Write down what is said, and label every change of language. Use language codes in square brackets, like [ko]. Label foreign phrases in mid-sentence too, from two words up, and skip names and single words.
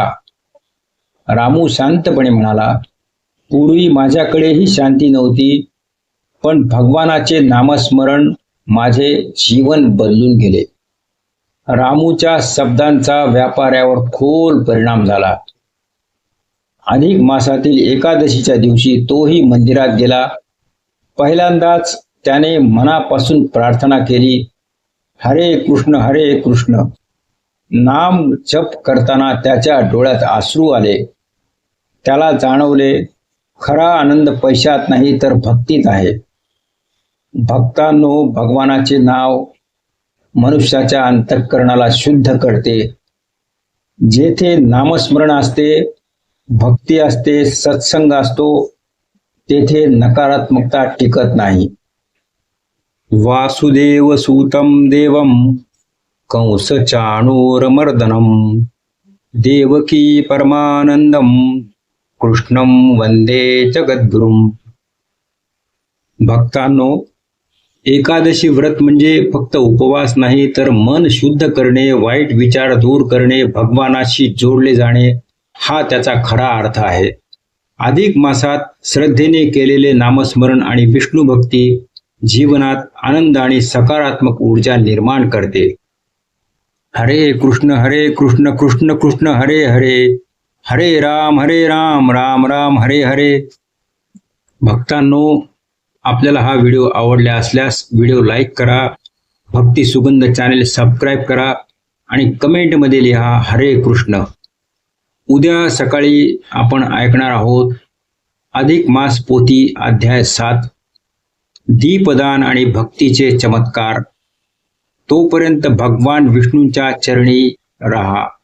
[mr] रामू शांतपणे म्हणाला, पूर्वी माझ्याकडेही शांती नव्हती, पण भगवानाचे नामस्मरण माझे जीवन बदलून गेले. रामूच्या शब्दांचा व्यापाऱ्यावर खोल परिणाम झाला. अधिक मासातील एकादशीच्या दिवशी तोही मंदिरात गेला. पहिल्यांदाच त्याने मनापासून प्रार्थना केली, [sa] हरे कृष्ण. [mr] नाम जप करताना त्याच्या डोळ्यात अश्रू आले. त्याला जाणवले, खरा आनंद पैशात नाही तर भक्तीत आहे. भक्तांनो, भगवानाचे नाव मनुष्याच्या अंतःकरणाला शुद्ध करते. जेथे नामस्मरण असते, भक्ती असते, सत्संग असतो, तेथे नकारात्मकता टिकत नाही. [sa] वासुदेव सूतं देवं कंस चाणूरमर्दनम देवकी परमानंदम कृष्णं वंदे जगद्गुरुम. [mr] भक्तांनो, एकादशी व्रत म्हणजे फक्त उपवास नाही, तर मन शुद्ध करणे, वाईट विचार दूर करणे, भगवानाशी जोडले जाणे, हा त्याचा खरा अर्थ आहे. अधिक मासात श्रद्धेने केलेले नामस्मरण आणि विष्णू भक्ती जीवनात आनंद आणि सकारात्मक ऊर्जा निर्माण करते. [sa] हरे कृष्ण कृष्ण कृष्ण हरे हरे, हरे राम राम राम हरे हरे. [mr] भक्तांनो, आपल्याला हा व्हिडिओ आवडला असल्यास व्हिडिओ लाईक करा, भक्ती सुगंध चॅनेल सबस्क्राईब करा आणि कमेंटमध्ये लिहा [sa] हरे कृष्ण. [mr] उद्या सकाळी आपण ऐकणार आहोत अधिक मास पोथी अध्याय 7, दीपदान आणि भक्तीचे चमत्कार. तोपर्यंत भगवान विष्णूंच्या चरणी रहा.